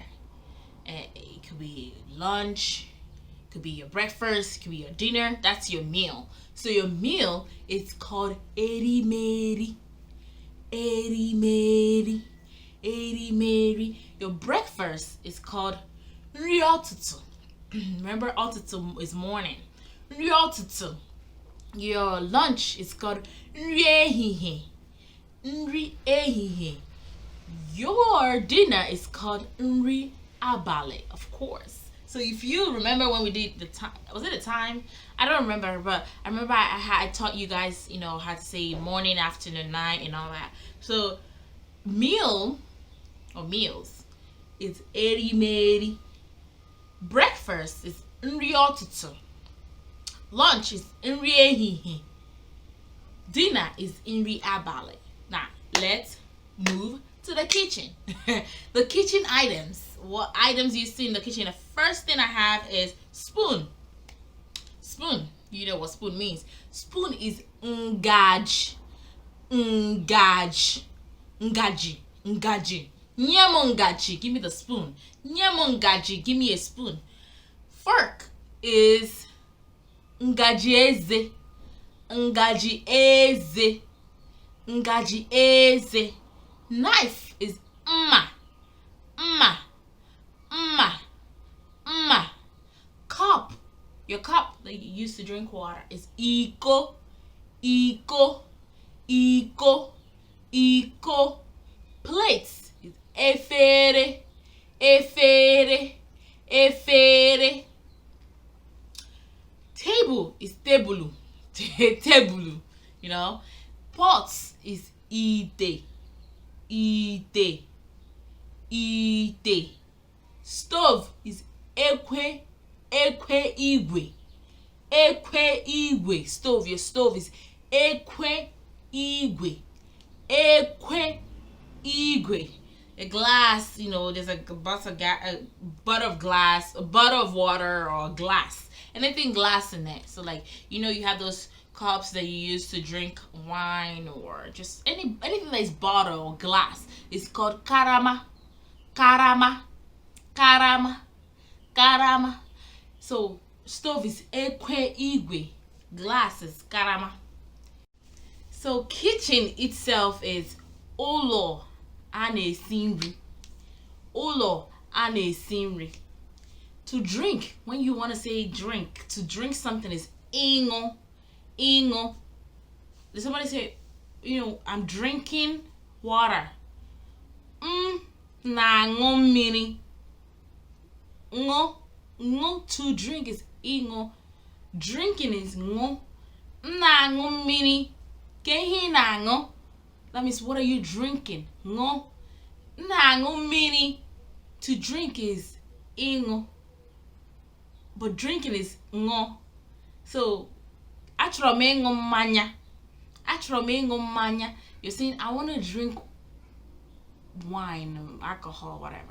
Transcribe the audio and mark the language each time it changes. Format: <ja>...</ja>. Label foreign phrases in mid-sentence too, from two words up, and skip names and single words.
<en>It could be lunch. It could be your breakfast. It could be your dinner. That's your meal. So your meal is called erimeri.</en> <ig>Erimeri. Erimeri.</ig> <en>Your breakfast is called</en> <ig>nri ụtụtụ.</ig> <en>Remember, ụtụtụ is morning.</en> <ig>Nri ụtụtụ.</ig> <en>Your lunch is called</en> <ig>nri ehihie. Nri ehihie.</ig> <en>Your dinner is called</en> <ig>nri abalị,</ig> <en>of course. So if you remember when we did the time, was it a time? I don't remember, but I remember I taught you guys, how to say morning, afternoon, night, and all that. So meal or meals is erimeri. Breakfast is</en> <ig>nri ụtụtụ.</ig> <en>Lunch is</en> <ig>nri ehihie.</ig> <en>Dinner is</en> <ig>nri abalị.</ig> <en>Now let's move to the kitchen. The kitchen items. What items you see in the kitchen? The first thing I have is spoon. Spoon. You know what spoon means. Spoon is</en> <ig>ngaj. Ngaj. Ngaji. Ngaji. Nyemo ngaji.</ig> <en>Give me the spoon.</en> <ig>Nyemo ngaji.</ig> <en>Give me a spoon. Fork is</en> <ig>ngaji eze. Ngaji eze. Ngaji eze.</ig> <en>Knife is</en> <ig>mma. Mma. Mma. Mma.</ig> <en>Cup. Your cup that you use to drink water is iko.</en> <ig>Iko. Iko. Iko.</ig> <en>Plates is efere.</en> <ig>Efere. Efere.</ig> <en>Table is</en> <ig>tebulu. Tebulu.</ig> <en>Pots is ite.</en> <ig>Ite. Ite.</ig> <en>Stove is</en> <ig>ekwe. Ekwe igwe. Ekwe igwe.</ig> <en>Stove. Your stove is</en> <ig>ekwe igwe. Ekwe igwe.</ig> <en>A glass, there's a butt of glass, a butt of water, or glass. Anything glass in it. So you have those cups that you use to drink wine, or just anything that is bottle or glass. It's called</en> <ig>karama. Karama. Karama.</ig> <en>Karama. So stove is</en> <ig>ekwe igwe.</ig> <en>Glass is karama. So kitchen itself is</en> <ig>ụlọ a na-esi nri. Ụlọ a na-esi nri.</ig> <en>To drink, when you want to say drink, to drink something is ịṅụ.</en> <ig>Ịṅụ.</ig> <en>Did somebody say, I'm drinking water?</en> <ig>Na-aṅụ mmiri. Ṅụ. Ṅụ.</ig> <en>To drink is ịṅụ. Drinking is ṅụ.</en> <ig>Na-aṅụ mmiri. Ke ihe na-aṅụ?</ig> <en>That means, what are you drinking?</en> <ig>Ṅụ. Na-aṅụ mmiri.</ig> <en>To drink is ịṅụ. But drinking is ṅụ. So,</en> <ig>achọrọ m ịṅụ mmanya. Achọrọ m ịṅụ mmanya.</ig> <en>You're saying, I want to drink wine, alcohol, whatever.</en>